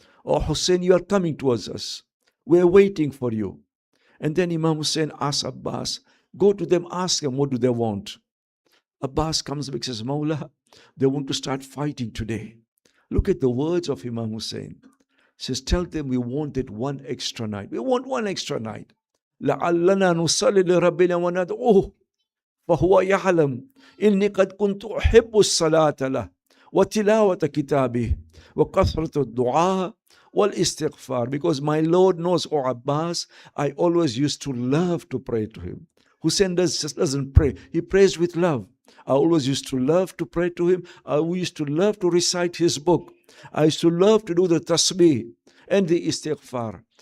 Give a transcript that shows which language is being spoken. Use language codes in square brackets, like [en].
[en] Oh Hussein, you are coming towards us. We're waiting for you. And then Imam Hussein asks Abbas, go to them, ask them, what do they want? Abbas comes back and says, Mawla, they want to start fighting today. Look at the words of Imam Hussein. He says, tell them we wanted one extra night. We want one extra night. [ar] لَعَلَّنَا نُصَلِّ لِرَبِّنَا وَنَدْعُوهُ فهو يعلم إني قد كنت أحب الصلاة له وتلاوة كتابه وكثرة الدعاء والاستغفار. [en] Because my Lord knows, O Abbas, I always used to love to pray to him. Hussein just doesn't pray. He prays with love. I always used to love to pray to him. I used to love to recite his book. I used to love to do the tasbih and the istighfar.